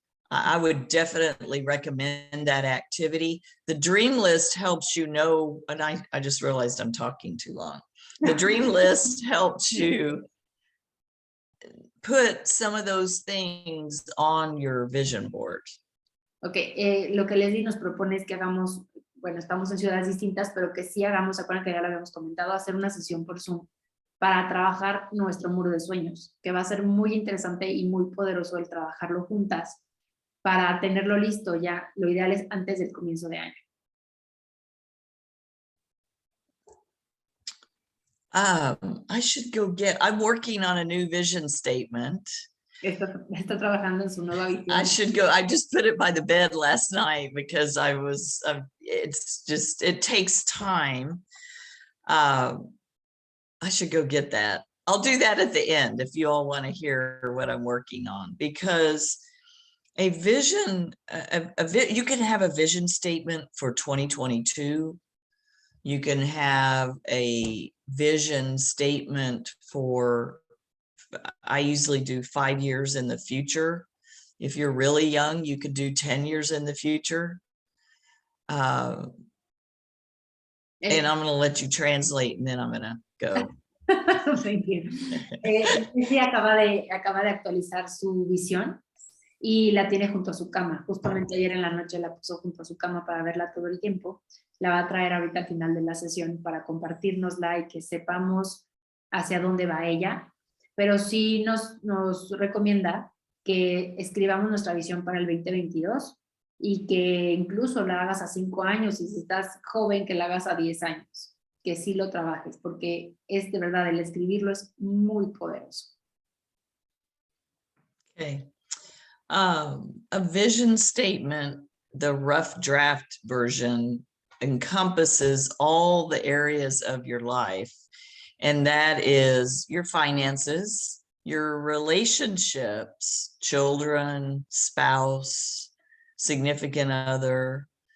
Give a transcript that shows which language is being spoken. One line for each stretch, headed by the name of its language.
English: I would definitely recommend that activity. The dream list helps you know, and I just realized I'm talking too long. The dream list helps you put some of those things on your vision board.
Spanish: Ok, lo que Leslie nos propone es que hagamos, bueno, estamos en ciudades distintas, pero que sí hagamos, acuérdense que ya lo habíamos comentado, hacer una sesión por Zoom para trabajar nuestro muro de sueños, que va a ser muy interesante y muy poderoso el trabajarlo juntas para tenerlo listo ya. Lo ideal es antes del comienzo de año.
English: I should go I'm working on a new vision statement.
Spanish: Está trabajando en su nueva visión.
English: I should go. I just put it by the bed last night because it takes time. I should go get that. I'll do that at the end if you all want to hear what I'm working on, because a vision, you can have a vision statement for 2022. You can have a vision statement for, I usually do 5 years in the future. If you're really young, you could do 10 years in the future. And I'm going to let you translate and then I'm going to go. Thank you.
Spanish: Sí, acaba de actualizar su visión y la tiene junto a su cama. Justamente ayer en la noche la puso junto a su cama para verla todo el tiempo. La va a traer ahorita al final de la sesión para compartirnosla y que sepamos hacia dónde va ella. Pero sí nos recomienda que escribamos nuestra visión para el 2022 y que incluso la hagas a 5 años, y si estás joven que la hagas a 10 años, que sí lo trabajes, porque es de verdad, el escribirlo es muy poderoso.
English: Okay. A vision statement, the rough draft version, encompasses all the areas of your life, and that is your finances, your relationships, children, spouse, significant other.